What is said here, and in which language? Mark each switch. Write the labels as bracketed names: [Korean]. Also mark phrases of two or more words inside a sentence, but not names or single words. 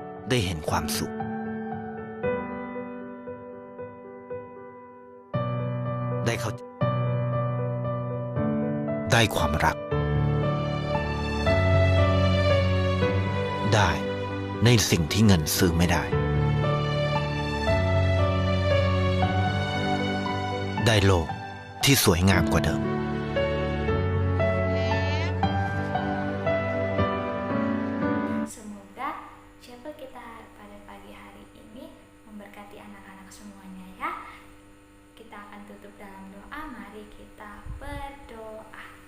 [Thai] ได้เห็นความสุขได้เข้าใจได้ความรักได้ในสิ่งที่เงินซื้อไม่ได้ได้โลกที่สวยงามกว่าเดิม [Indonesian] Semoga chapel kita pada pagi hari ini memberkati anak-anak semuanya ya. Kita akan tutup dalam doa. Mari kita berdoa.